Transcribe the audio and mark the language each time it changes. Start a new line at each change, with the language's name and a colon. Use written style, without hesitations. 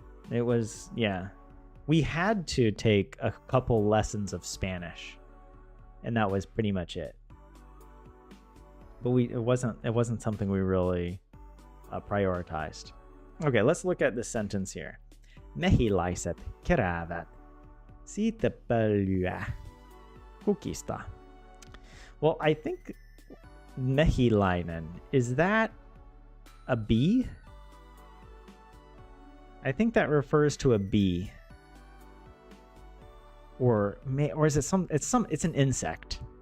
English: It was, yeah, we had to take a couple lessons of Spanish, and that was pretty much it. But it wasn't something we really prioritized. Okay, let's look at this sentence here.
Finnish: Mehiläiset keräävät siitepölyä kukista.
English: Well, I think mehiläinen, is that a bee? I think that refers to a bee. Or is it it's an insect.